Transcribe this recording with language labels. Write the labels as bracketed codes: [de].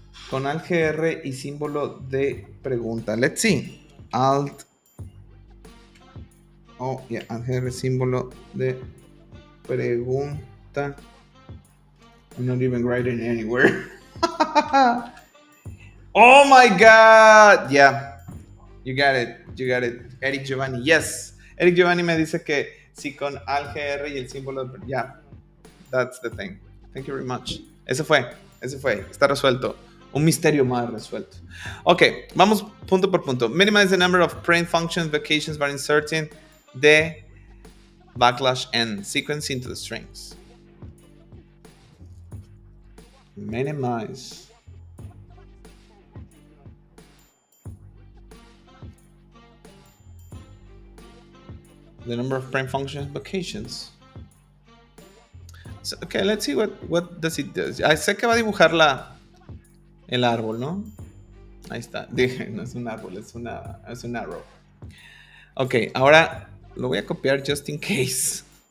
[es] Con Alt GR y símbolo de pregunta. [en] Let's see. [es] Alt GR, símbolo de pregunta. [en] I'm not even writing anywhere. Oh my God. Yeah. You got it. Eric Giovanni. Yes. [es] Eric Giovanni me dice que sí con Alt GR y el símbolo de... [en] Yeah. That's the thing. Thank you very much. [es] Ese fue. Está resuelto. Un misterio más resuelto. Ok, vamos punto por punto. [en] Minimize the number of print functions vacations by inserting the /n sequence into the strings. Minimize the number of print functions vacations. So, okay, let's see what does it do. [es] Sé que va a dibujar el árbol, ¿no? Ahí está. Dije, no es un árbol, es un arrow. Ok, ahora lo voy a copiar [en] just in case.